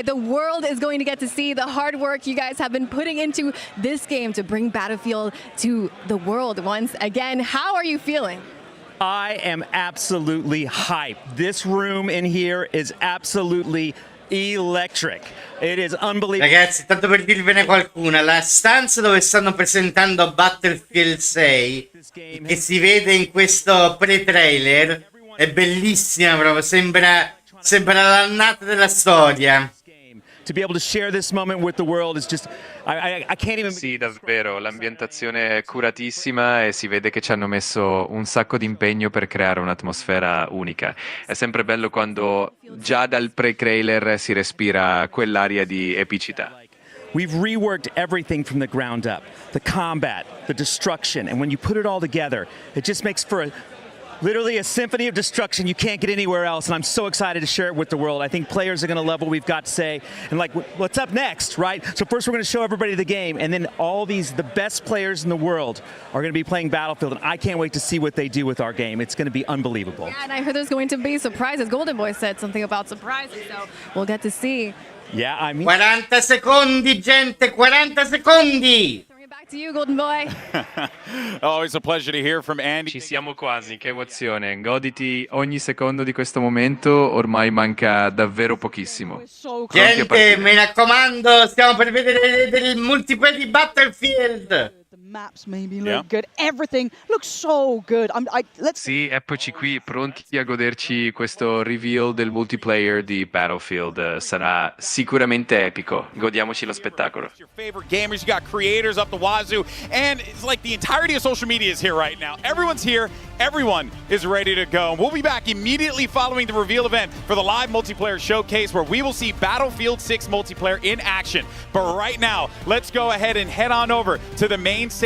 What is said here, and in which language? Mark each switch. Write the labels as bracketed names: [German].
[English] The world is going to get to see the hard work you guys have been putting into this game to bring Battlefield to the world once again. How are you feeling? I am absolutely hyped. This room in here is absolutely electric. It is unbelievable. [Italian] Ragazzi, tanto per dirvene qualcuna, la stanza dove stanno presentando Battlefield 6, che si vede in questo pre-trailer, è bellissima proprio, sembra l'annata della storia. [English] To be able to share this moment with the world is just, I can't even... [Italian] Sì, davvero, l'ambientazione è curatissima e si vede che ci hanno messo un sacco di impegno per creare un'atmosfera unica. È sempre bello quando già dal pre-trailer si respira quell'aria di epicità. [English] We've reworked everything from the ground up. The combat, the destruction, and when you put it all together, it just makes for literally a symphony of destruction you can't get anywhere else, and I'm so excited to share it with the world. I think players are going to love what we've got to say, and like, what's up next, right? So first we're going to show everybody the game, and then the best players in the world are going to be playing Battlefield, and I can't wait to see what they do with our game. It's going to be unbelievable. Yeah, and I heard there's going to be surprises. Golden Boy said something about surprises, so we'll get to see. Yeah, I mean... [Italian] 40 secondi, gente, 40 secondi! [English] Back to you, Golden Boy. Always a pleasure to hear from Andy. [Italian] Ci siamo quasi, che emozione. Goditi ogni secondo di questo momento, ormai manca davvero pochissimo. Gente, mi raccomando, stiamo per vedere del multiplayer di Battlefield. [English] Maps made me look good. Everything looks so good. [Italian] Sì, eccoci qui, pronti a goderci questo reveal del multiplayer di Battlefield. Sarà sicuramente epico. Godiamoci lo spettacolo. [English] Your favorite gamers, you got creators up the wazoo, and it's like the entirety of social media is here right now. Everyone's here. Everyone is ready to go. We'll be back immediately following the reveal event for the live multiplayer showcase where we will see Battlefield 6 multiplayer in action. But right now, let's go ahead and head on over to the main stage